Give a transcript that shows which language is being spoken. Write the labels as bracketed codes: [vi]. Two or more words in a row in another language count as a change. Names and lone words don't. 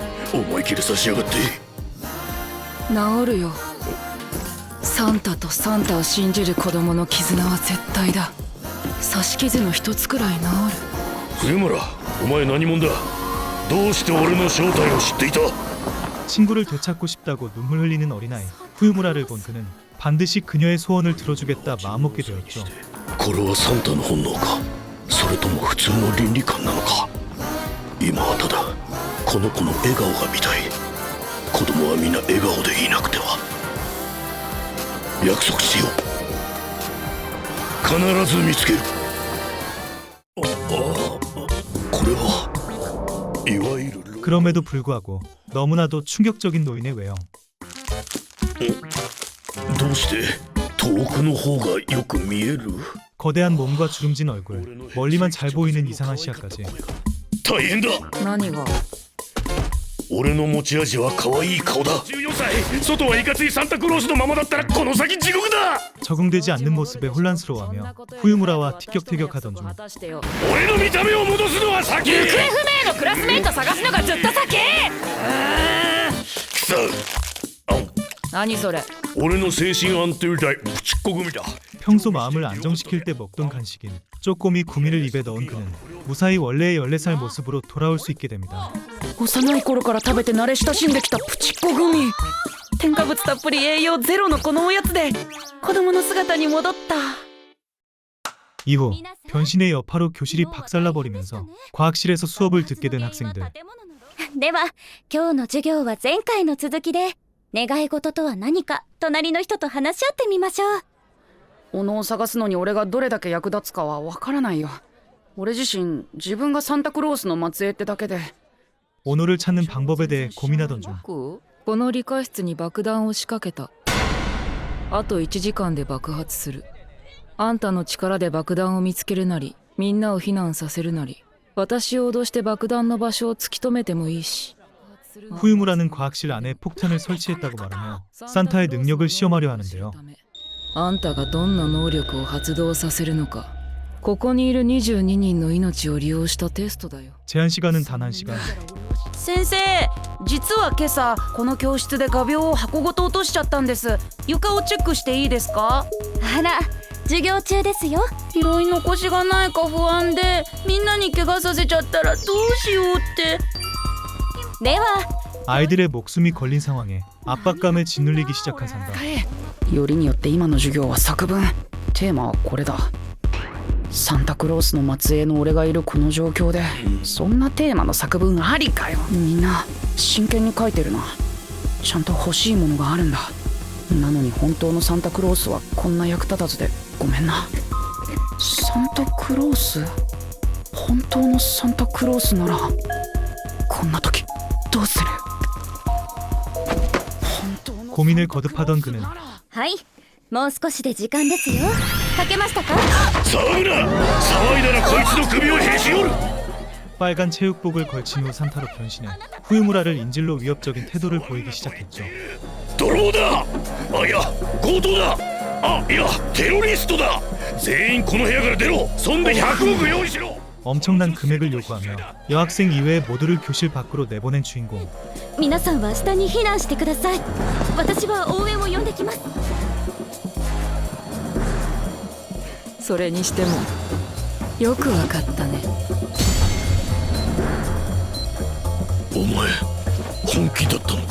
[ja] 思い切り差しやがって。治るよ。サンタとサンタを信じる子供の絆は絶対だ。刺し傷の一つくらい治る。冬村、お前何者だ。どうして俺の正体を知っていた。 [ko] 친구를 되찾고 싶다고 눈물 흘리는 어린아이 후유무라를 본 그는 반드시 그녀의 소원을 들어주겠다 마음먹게 되었죠. [ja] これはサンタの本能か、それとも普通の倫理観なのか。今はただこの子の笑顔が見たい。子供は皆笑顔でいなくては。約束しよう。必ず見つける。これはいわゆる [ko] 그럼에도 불구하고 너무나도 충격적인 노인의 외형. [ja] どうして遠くの方がよく見える。 [ko] 거대한 몸과 주름진 얼굴, 멀리만 잘 보이는 이상한 시야까지. [ja] 大変だ。何が。俺の持ち味は可愛い顔だ。14歳、外はいかついサンタクロースのままだったらこの先地獄だ。 [ko] 적응되지 않는 모습에 혼란스러워하며 후유무라와 티격태격하던 중 [ja] 俺の見た目を戻すのは先。行方不明のクラスメイト探すのがずっと先。くそ。何それ。俺の精神安定剤プチッコ組だ。 [ko] 평소 마음을 안정시킬 때 먹던 간식인 쪼꼬미 구미를 입에 넣은 그는 무사히 원래의 14살 모습으로 돌아올 수 있게 됩니다. [ja] 幼い頃から食べて慣れ親しんできたプチッコグミ。添加物たっぷり栄養ゼロのこのおやつで子供の姿に戻った。 [ko] 이후 변신의 여파로 교실이 박살나버리면서 과학실에서 수업을 듣게 된 학생들. [ja] では今日の授業は前回の続きで願い事とは何か隣の人と話し合ってみましょう。小野を探すのに俺がどれだけ役立つかはわからないよ。俺自身自分がサンタクロースの末裔ってだけで。 [ko] 오노를 찾는 방법에 대해 고민하던 중 [ja] この理科室に爆弾を仕掛けた。あと1時間で爆発する。あんたの力で爆弾を見つけるなり、みんなを避難させるなり、私を脅して爆弾の場所を突き止めてもいいし。 [ko] 후유무라는 과학실 안에 폭탄을 설치했다고 말하며 산타의 능력을 시험하려 하는데요. [ja] あんたがどんな能力を発動させるのか、ここにいる22人の命を利用したテストだよ。 [ko] 제한 시간은 단 1시간. [ja] 先生、実は今朝この教室で画鋲を箱ごと落としちゃったんです。床をチェックしていいですか。あら、授業中ですよ。拾い残しがないか不安で、みんなに怪我させちゃったらどうしようって。では [ko] 아이들의 목숨이 걸린 상황에 압박감에 짓눌리기 시작한 산다. [ja] よりによって今の授業は作文。テーマはこれだ。サンタクロースの末裔の俺がいるこの状況でそんなテーマの作文ありかよ。みんな真剣に書いてるな。ちゃんと欲しいものがあるんだ。なのに本当のサンタクロースはこんな役立たずでごめんな。サンタクロース、本当のサンタクロースならこんな時どうする。 [ko] 고민을 거듭하던 그는 [ja] はい、もう少しで時間ですよ。書けましたか？騒ぐな。騒いだらこいつの首をへし折る。 [ko] 빨간 체육복을 걸친 후 산타로 변신해 후유무라를 인질로 위협적인 태도를 보이기 시작했죠. [ja] ドローだ。あ、いや強盗だ。あ、いやテロリストだ。全員この部屋から出ろ。そんで100億用意しろ。 [ko] 엄청난 금액을 요구하며 여학생 이외의 모두를 교실 밖으로 내보낸 주인공. [ja] 皆さんは下に避難してください。私は応援を呼んできます。それにしてもよくわかったね。お前本気だったのか。